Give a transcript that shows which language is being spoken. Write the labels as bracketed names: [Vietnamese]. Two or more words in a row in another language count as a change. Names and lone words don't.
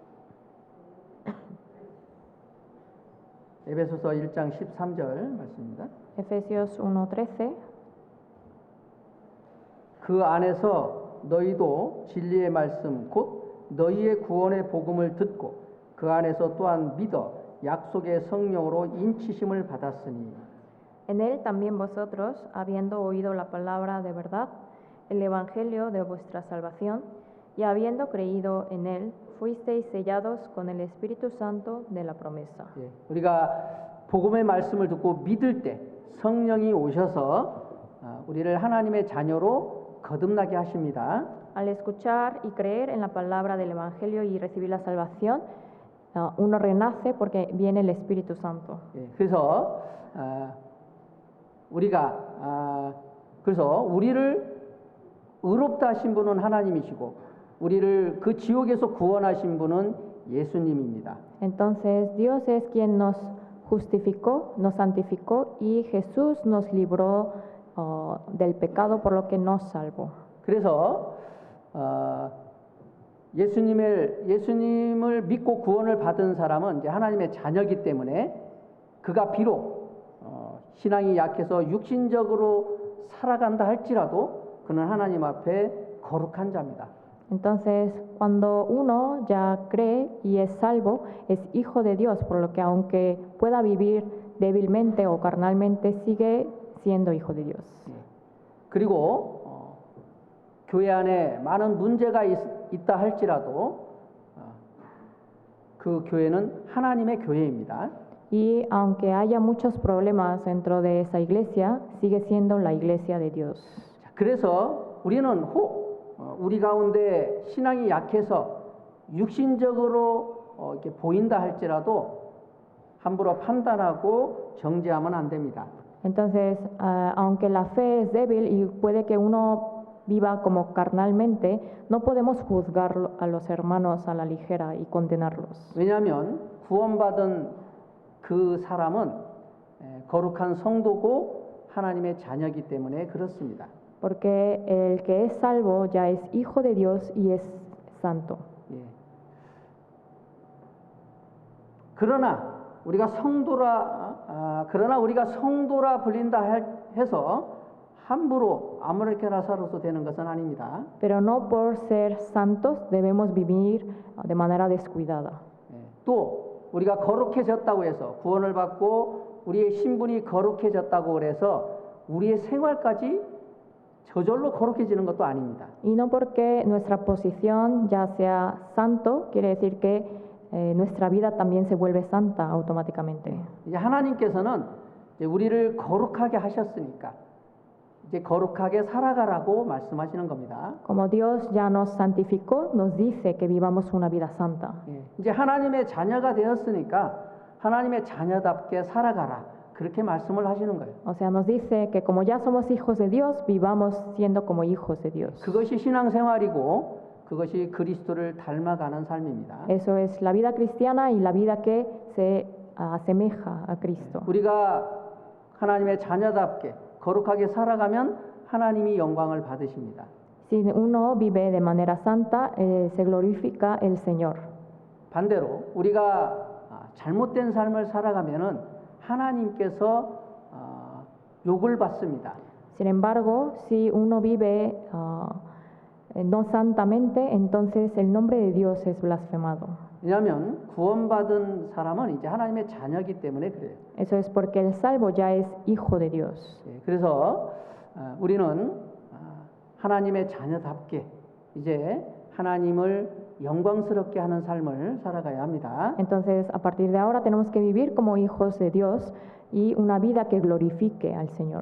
[Korean] 에베소서 1장 13절 말씀입니다. [Spanish] Efesios 1:13. [Korean] 그 안에서 너희도 진리의 말씀 곧 너희의 구원의 복음을 듣고 그 안에서 또한 믿어 약속의 성령으로 인치심을 받았으니. [Spanish] En él también vosotros, habiendo oído la palabra de verdad, el evangelio de vuestra salvación, y habiendo creído en él, fuisteis sellados con el Espíritu Santo de la promesa. [Korean] 우리가 복음의 말씀을 듣고 믿을 때 성령이 오셔서 우리를 하나님의 자녀로 거듭나게 하십니다. [Spanish] Al escuchar y creer en la palabra del evangelio y recibir la salvación, uno renace porque viene el Espíritu Santo. [Korean] 그래서 우리를 의롭다 하신 분은 하나님이시고 우리를 그 지옥에서 구원하신 분은 예수님입니다. [Spanish] Entonces Dios es quien nos justificó, nos santificó y Jesús nos libró del pecado por lo que nos salvó. [Korean] 그래서 예수님을 믿고 구원을 받은 사람은 이제 하나님의 자녀이기 때문에 그가 비록 신앙이 약해서 육신적으로 살아간다 할지라도 그는 하나님 앞에 거룩한 자입니다. [Spanish] Entonces, cuando uno ya cree y es salvo, es hijo de Dios, por lo que aunque pueda vivir débilmente o carnalmente, sigue siendo hijo de Dios. [Korean] 그리고 교회 안에 많은 문제가 있다 할지라도 그 교회는 하나님의 교회입니다. [Spanish] Y aunque haya muchos problemas dentro de esa iglesia, sigue siendo la iglesia de Dios. [Korean] 그래서 우리는 우리 가운데 신앙이 약해서 육신적으로 이렇게 보인다 할지라도 함부로 판단하고 정죄하면 안 됩니다. [Spanish] Entonces, aunque la fe es débil y puede que uno viva como carnalmente, no podemos juzgar a los hermanos a la ligera y condenarlos. [Korean] 왜냐하면 구원받은 그 사람은 거룩한 성도고 하나님의 자녀이기 때문에 그렇습니다. [Spanish] Porque el que es salvo ya es hijo de Dios y es santo. [Korean] 그러나 우리가 성도라 해서 함부로 아무렇게나 살아도 되는 것은 아닙니다. [Spanish] Pero no por ser santos debemos vivir de manera descuidada. [Korean] 또 우리가 거룩해졌다고 해서 구원을 받고 우리의 신분이 거룩해졌다고 그래서 우리의 생활까지 저절로 거룩해지는 것도 아닙니다. [Spanish] Y no porque nuestra posición ya sea santo, quiere decir que nuestra vida también se vuelve santa automáticamente. [Korean] 이제 하나님께서는 이제 우리를 거룩하게 하셨으니까 이제 거룩하게 살아가라고 말씀하시는 겁니다. [Spanish] Como Dios ya nos santificó, nos dice que vivamos una vida santa. [Korean] 이제 하나님의 자녀가 되었으니까 하나님의 자녀답게 살아가라. 그렇게 말씀을 하시는 거예요. [Spanish] O sea, nos dice que como ya somos hijos de Dios, vivamos siendo como hijos de Dios. [Korean] 그것이 신앙생활이고 그것이 그리스도를 닮아가는 삶입니다. [Spanish] Eso es la vida cristiana y la vida que se asemeja a Cristo. [Korean] 우리가 하나님의 자녀답게 거룩하게 살아가면 하나님이 영광을 받으십니다. [Spanish] Si uno vive de manera santa, se glorifica el Señor. [Korean] 반대로 우리가 잘못된 삶을 살아가면은 하나님께서 욕을 받습니다. [Spanish] Sin embargo, si uno vive no santamente, entonces el nombre de Dios es blasfemado. [Korean] 왜냐하면 구원받은 사람은 이제 하나님의 자녀이기 때문에 그래요. [Spanish] Eso es porque el salvo ya es hijo de Dios. [Korean] 그래서 우리는 하나님의 자녀답게 이제 하나님을 영광스럽게 하는 삶을 살아가야 합니다. [Spanish] Entonces, a partir de ahora tenemos que vivir como hijos de Dios y una vida que glorifique al Señor.